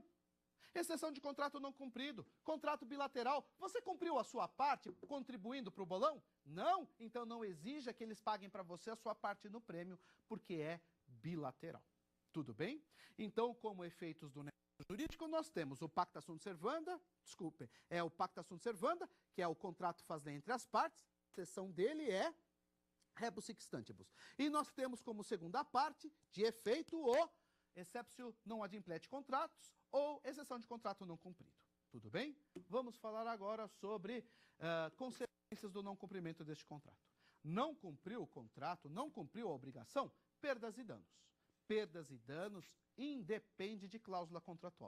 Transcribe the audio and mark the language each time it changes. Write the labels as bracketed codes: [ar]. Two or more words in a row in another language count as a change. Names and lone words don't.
[pt] Exceção de contrato não cumprido, contrato bilateral. Você cumpriu a sua parte contribuindo para o bolão? Não? Então não exija que eles paguem para você a sua parte no prêmio, porque é bilateral. Tudo bem? Então, como efeitos do negócio jurídico, nós temos o [la] pacta sunt servanda, [pt] o [la] pacta sunt servanda, [pt] que é o contrato faz lei entre as partes, a exceção dele é [la] rebus sic stantibus. [pt] E nós temos como segunda parte, de efeito, o [la] exceptio non ad implete contratos, [pt] ou exceção de contrato não cumprido. Tudo bem? Vamos falar agora sobre consequências do não cumprimento deste contrato. Não cumpriu o contrato, não cumpriu a obrigação, perdas e danos. Perdas e danos independe de cláusula contratual.